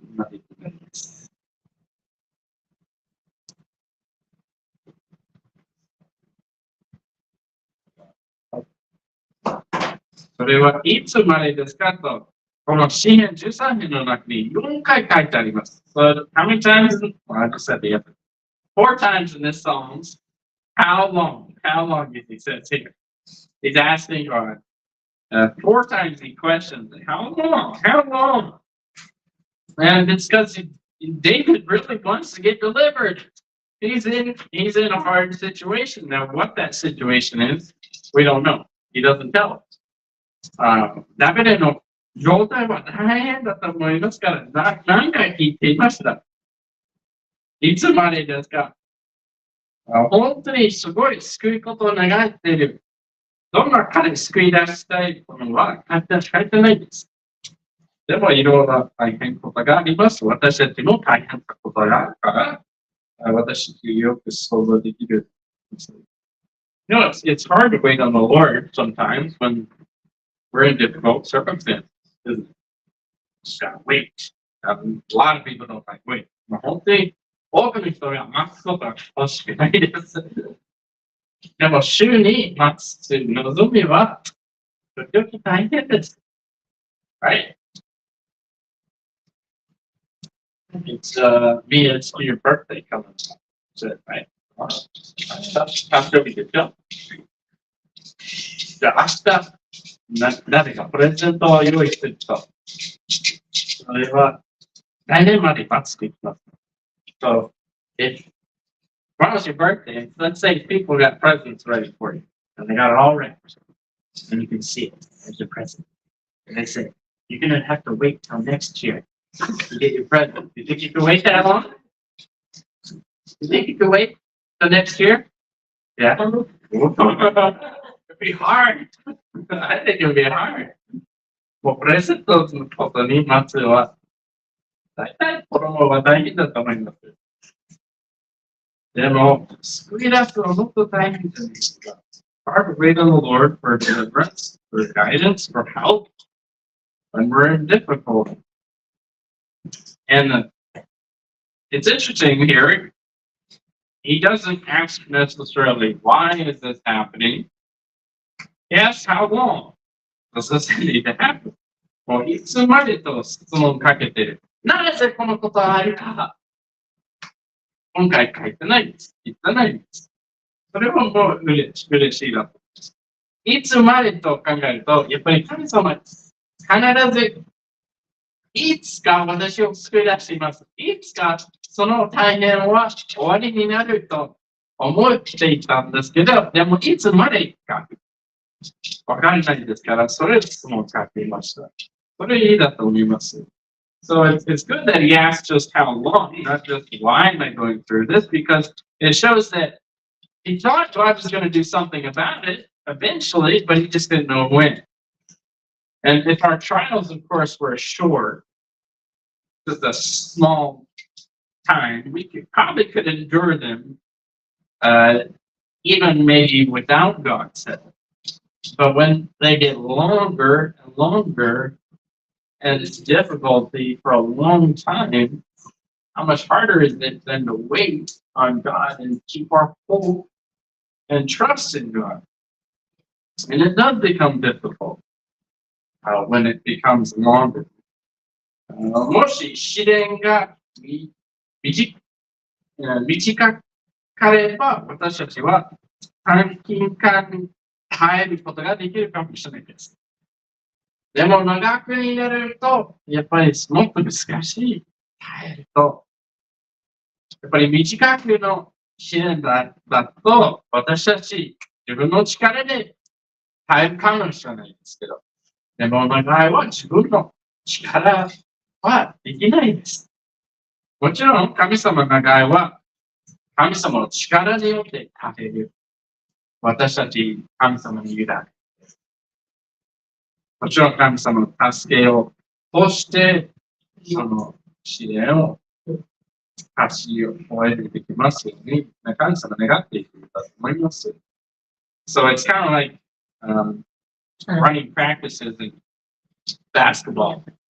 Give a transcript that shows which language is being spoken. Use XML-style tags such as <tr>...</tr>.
<ja>今できないです。それはいつまでですかと、この詩編13編の中に4回書いてあります。</ja> <en>So, how many times? Well, I just said the other. 4 times in this Psalms. How long? How long is he says here? He's asking God. 4 times he questions, how long? How long? And it's because David really wants to get delivered. He's in a hard situation. Now, what that situation is, we don't know. He doesn't tell us.</en> <ja>ダビデの状態は大変だと思いますから、何回聞いていました。いつまでですか？本当にすごい救いことを願っている。どんな彼救い出したいのは書いてないです。でもいろいろ大変なことがあります。私たちも大変なことがあるから、私たちよく想像できる。</ja> <en>You know, it's hard to wait on the Lord sometimes when we're in difficult circumstances, isn't it? Just gotta wait. A lot of people don't like wait.</en> <ja>本当に多くの人が待つことは欲しくないです。でも、主に待つ望みは、時々大変です。</ja> <en>Right? It's your birthday coming up. That's it, right?</en> <ja>誕生日でしょ。じゃあ、明日、誰かプレゼントを用意すると、それは来年まで待つといきます。</ja> <en>So, if tomorrow's your birthday, let's say people got presents ready for you, and they got it all wrapped, and you can see it as your present. And they say, you're going to have to wait till next year to get your present. You think you can wait that long? You think you can wait till next year? Yeah. It'd be hard. I think it would be hard.</en> <ja>もうプレゼントのことにまつは、大体子供は大変だと思います。でも、救い出すのはもっと大変じゃないですか。</ja> <en>Hard to wait on the Lord for deliverance, for guidance, for help when we're in difficulty. And it's interesting here. He doesn't ask necessarily, why is this happening? He asks, how long does this need to happen?</en> <ja>もういつまでと質問をかけてる。なぜこのことがあるか。今回書いてないです。言ってないです。それももう嬉しいなと思います。いつまでと考えると、やっぱり神様必ずいつか私を救い出しています。いつかその大変は終わりになると思っていたんですけど、でもいつまでかわかんないですから、それ質問を書いていました。それいいだと思います。</ja> <en>So it's good that he asked just how long, not just why am I going through this, because it shows that he thought God was going to do something about it eventually, but he just didn't know when. And if our trials, of course, were short, just a small time, we could endure them, even maybe without God's help. But when they get longer and longer, and it's difficulty for a long time, how much harder is it than to wait on God and keep our hope and trust in God? And it does become difficult when it becomes longer.</en> <ja>もし試練が短かれば、私たちは短期間に耐えることができるかもしれないです。でも長くになると、やっぱりもっと難しい。耐えると、やっぱり短くの試練だと、私たち自分の力で耐えるかもしれないですけど、でも長いは自分の力はできないです。もちろん神様の長いは神様の力によって耐える。私たち神様に委ねる。もちろん神様の助けを通して、その試練を勝ち終えるできますように、神様願っていくんだと思います。</ja> <en>So it's kind of like running practices in basketball.</en>